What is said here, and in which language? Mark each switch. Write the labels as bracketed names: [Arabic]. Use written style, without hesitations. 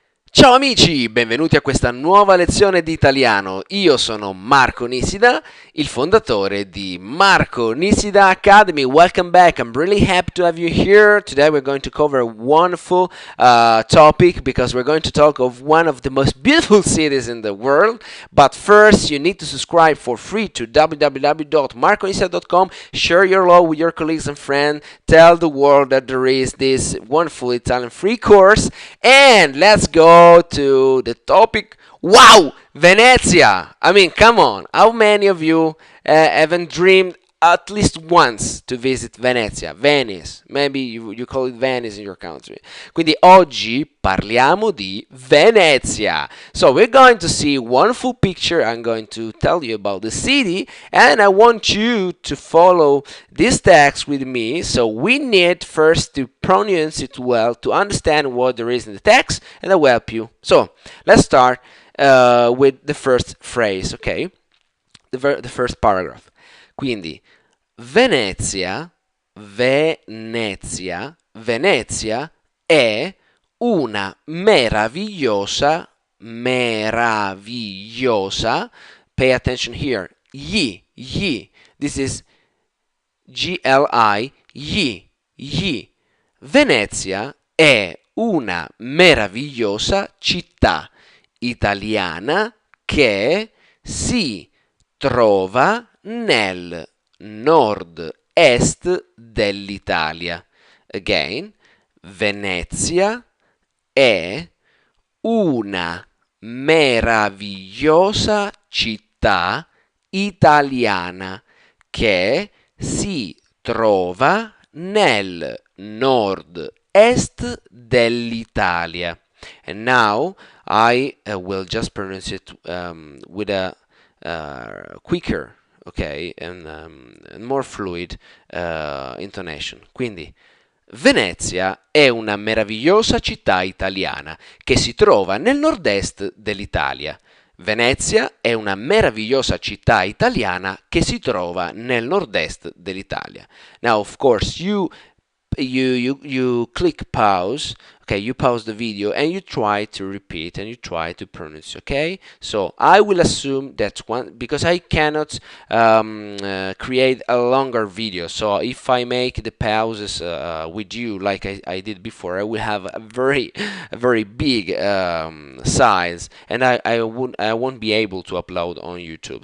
[Italian] Ciao amici, benvenuti a questa nuova lezione di italiano. Io sono Marco Nisida, il fondatore di Marco Nisida Academy. [English] Welcome back. I'm really happy to have you here. Today we're going to cover a wonderful topic because we're going to talk of one of the most beautiful cities in the world. But first, you need to subscribe for free to www.marconisida.com. Share your love with your colleagues and friends. Tell the world that there is this wonderful Italian free course. And let's go to the topic. Wow, Venezia! I mean, come on. How many of you haven't dreamed at least once to visit Venezia? Venice. Maybe you call it Venice in your country. [Italian] Quindi oggi parliamo di Venezia. [English] So we're going to see one full picture. I'm going to tell you about the city, and I want you to follow this text with me. So we need first to pronounce it well to understand what there is in the text, and I will help you. So let's start with the first phrase, okay? The first paragraph. [Italian] Quindi Venezia, Venezia, Venezia è una meravigliosa, meravigliosa, [English] pay attention here, [Italian] gli, [English] this is G-L-I, [Italian] gli. Venezia è una meravigliosa città italiana che si trova nel nord-est dell'Italia. [English] Again, [Italian] Venezia è una meravigliosa città italiana che si trova nel nord-est dell'Italia. [English] And now I will just pronounce it with a quicker, okay, and more fluid intonation. [Italian] Quindi, Venezia è una meravigliosa città italiana che si trova nel nord-est dell'Italia. Venezia è una meravigliosa città italiana che si trova nel nord-est dell'Italia. [English] Now, of course, you click pause, okay, you pause the video and you try to repeat and you try to pronounce, okay? So I will assume that because I cannot create a longer video, so if I make the pauses with you like I did before, I will have a very big size, and I won't be able to upload on YouTube.